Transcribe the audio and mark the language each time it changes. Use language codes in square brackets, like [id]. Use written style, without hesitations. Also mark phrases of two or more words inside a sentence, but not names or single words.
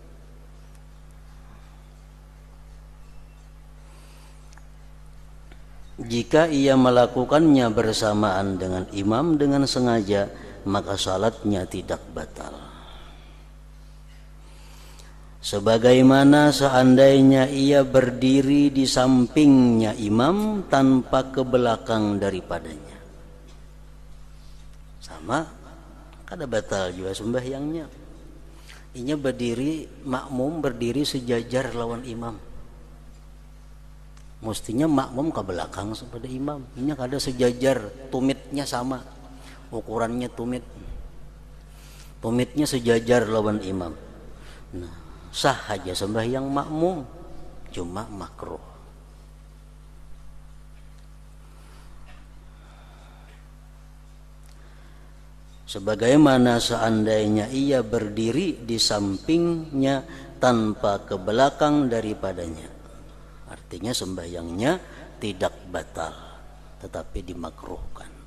[id] Jika ia melakukannya bersamaan dengan imam dengan sengaja, maka salatnya tidak batal. Sebagaimana seandainya ia berdiri di sampingnya imam tanpa ke belakang daripadanya. Sama, [bjn] kada batal [id] juga sembahyangnya. Inya berdiri, makmum berdiri sejajar lawan imam. Mestinya makmum ke belakang kepada imam. Ini kada sejajar, tumitnya sama, ukurannya tumit, tumitnya sejajar lawan imam. Nah, sah aja sembahyang makmum, cuma makruh. Sebagaimana seandainya ia berdiri di sampingnya tanpa ke belakang daripadanya. Artinya sembahyangnya tidak batal, tetapi dimakruhkan.